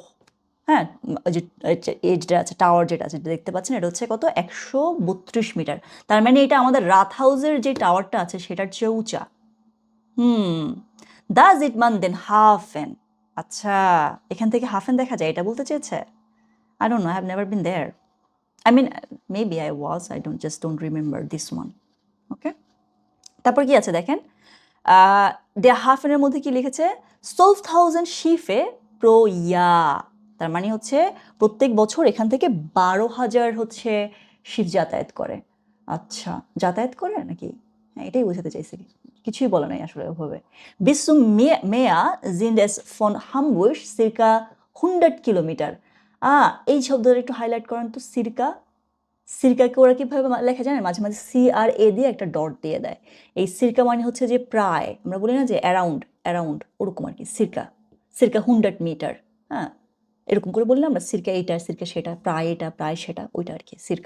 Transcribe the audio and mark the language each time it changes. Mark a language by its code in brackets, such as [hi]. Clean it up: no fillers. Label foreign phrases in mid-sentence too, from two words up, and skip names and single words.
[bn] হ্যাঁ, ওই যে যেটা আছে টাওয়ার, যেটা আছে দেখতে পাচ্ছেন, এটা হচ্ছে কত, 132 মিটার। তার মানে এটা আমাদের রাত হাউসের যে টাওয়ারটা আছে সেটার চেয়ে উঁচা। [de] Da sieht man den Hafen. [bn] আচ্ছা, এখান থেকে হাফেন দেখা যায়, এটা বলতে চেয়েছে। [en] I don't know, I have never been there. I mean, maybe I was, I don't remember this one. Okay? [bn] তারপর কি আছে দেখেন, [de] dem Hafen [bn] মধ্যে কি লিখেছে, [de] 12.000 Schiffe pro Jahr. [bn] তার মানে হচ্ছে প্রত্যেক বছর এখান থেকে 12,000 হচ্ছে শিফ যাতায়াত করে। আচ্ছা, যাতায়াত করে নাকি, হ্যাঁ এটাই বোঝাতে চাইছে, কিছুই বলে নাই আসলে ওভাবে। [de] bis zum Meer sind es von Hamburg circa 100 কিলোমিটার। [bn] এই শব্দটা একটু হাইলাইট করেন তো, সিরকাকে ওরা কীভাবে লেখা জানেন, মাঝে মাঝে CRA দিয়ে একটা ডট দিয়ে দেয়। এই সিরকা মানে হচ্ছে যে প্রায়, আমরা বলি না যে অ্যারাউন্ড, ওরকম আর কি। [de] circa 100 Meter. [bn] হ্যাঁ, এরকম করে বললাম আমরা, সিরকা এইটা, সিরকা সেটা, প্রায় এটা, প্রায় সেটা, ওইটা আর কি সিরকা।